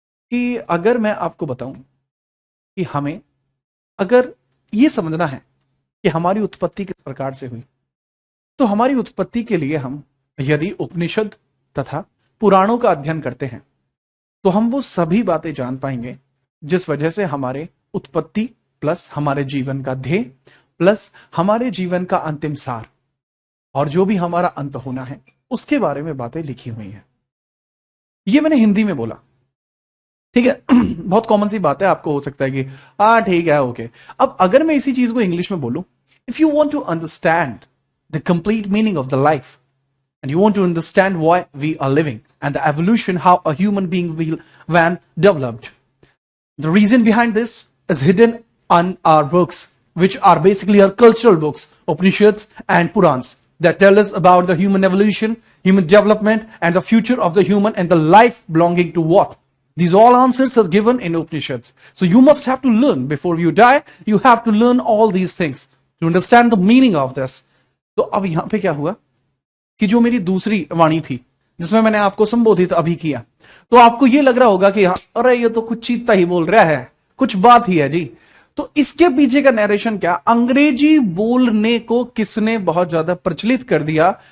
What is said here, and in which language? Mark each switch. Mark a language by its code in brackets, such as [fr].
[hi] कि अगर मैं आपको बताऊं कि हमें अगर ये समझना है कि हमारी उत्पत्ति किस प्रकार से हुई, तो हमारी उत्पत्ति के लिए हम यदि उपनिषद तथा पुराणों का अध्ययन करते हैं तो हम वो सभी बातें जान पाएंगे जिस वजह से हमारे उत्पत्ति प्लस हमारे जीवन का ध्येय प्लस हमारे जीवन का अंतिम सार और जो भी हमारा अंत होना है उसके बारे में बातें लिखी हुई हैं। ये मैंने हिंदी में बोला, ठीक है। बहुत कॉमन सी बात है, आपको हो सकता है कि हाँ ठीक है ओके। [en] अब अगर मैं इसी चीज को इंग्लिश में बोलूं, if you want to understand the complete meaning of the life and you want to understand why we are living and the evolution how a human being will when developed, the reason behind this is hidden on our books, which are basically our cultural books, Upanishads and Purans, that tell us about the human evolution, human development, and the future of the human and the life belonging to what. These all answers are given in Upanishads. So you must have to learn before you die. You have to learn all these things to understand the meaning of this. [hi] तो अब यहां पे क्या हुआ कि जो मेरी दूसरी वाणी थी जिसमें मैंने आपको संबोधित अभी किया, तो आपको ये लग रहा होगा कि हाँ अरे ये तो कुछ चीता ही बोल रहा है, कुछ बात ही है जी। तो इसके पीछे का नरेशन क्या, अंग्रेजी बोलने को किसने बहुत ज्यादा प्रचलित कर दिया?